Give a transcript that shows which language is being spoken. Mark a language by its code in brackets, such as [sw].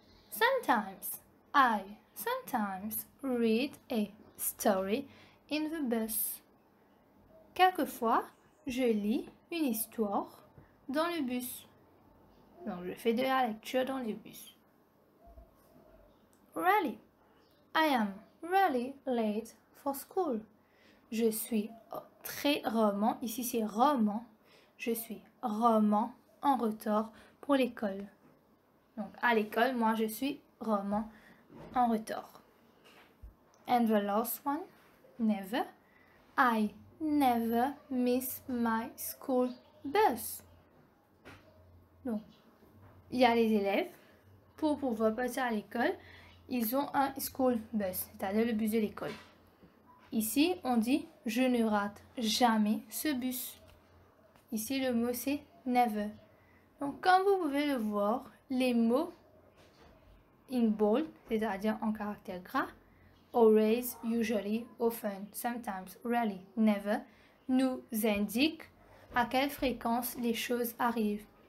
[en] Sometimes, I sometimes read a story in the bus. [fr] Quelquefois, je lis une histoire dans le bus. Donc, je fais de la lecture dans le bus. [en] Rarely. I am rarely late for school. [fr] Je suis très rarement, ici c'est rarement, je suis rarement en retard pour l'école. Donc, à l'école, moi, je suis rarement en retard. [en] And the last one, never. I never miss my school bus. [fr] Donc, il y a les élèves, pour pouvoir passer à l'école, ils ont un school bus, c'est-à-dire le bus de l'école. Ici, on dit je ne rate jamais ce bus. Ici, le mot c'est never. Donc, comme vous pouvez le voir, les mots [en] in bold, [fr] c'est-à-dire en caractère gras, [en] always, usually, often, sometimes, rarely, never, [fr] nous indiquent à quelle fréquence les choses arrivent.